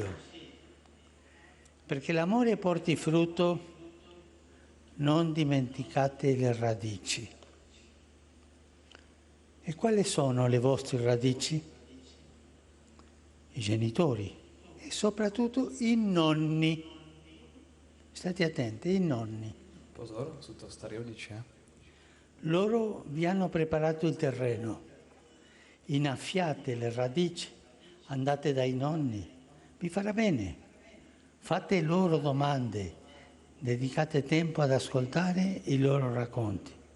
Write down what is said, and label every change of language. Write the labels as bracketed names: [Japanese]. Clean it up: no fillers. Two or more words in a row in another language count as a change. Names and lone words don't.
[Italian] Perché l'amore porti frutto, non dimenticate le radici. E quali sono le vostre radici? I genitori e soprattutto i nonni. State attenti, i nonni. [Slovak] Pozor, sú to starí rodičia. [Italian] Loro vi hanno preparato il terreno. Innaffiate le radici, andate dai nonni, vi farà bene. Fate loro domande, dedicate tempo ad ascoltare i loro racconti.